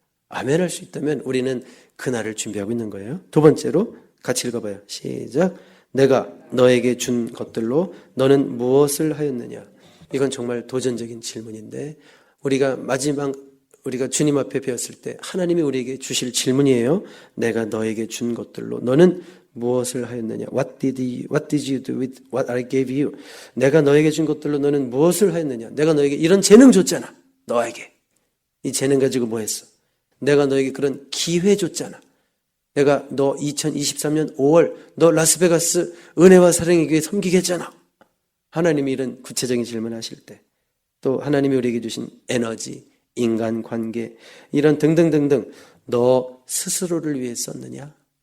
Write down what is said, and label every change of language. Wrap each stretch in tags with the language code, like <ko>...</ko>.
<ko>아멘 할 수 있다면 우리는 그날을 준비하고 있는 거예요. 2번째로 같이 읽어봐요. 시작. 내가 너에게 준 것들로 너는 무엇을 하였느냐? 이건 정말 도전적인 질문인데 우리가 주님 앞에 배웠을 때 하나님이 우리에게 주실 질문이에요. 내가 너에게 준 것들로 너는 무엇을 하였느냐?</ko> <en>What did you do with what I gave you?</en> <ko>내가 너에게 준 것들로 너는 무엇을 하였느냐? 내가 너에게 이런 재능 줬잖아. 너에게. 이 재능 가지고 뭐 했어? 내가 너에게 그런 기회 줬잖아. 내가 너 2023년 5월 너 라스베가스 은혜와 사랑의 교회 섬기게 했잖아. 하나님이 이런 구체적인 질문을 하실 때 또 하나님이 우리에게 주신 에너지, 인간관계 이런 등등등등 너 스스로를 위해 썼느냐?</ko>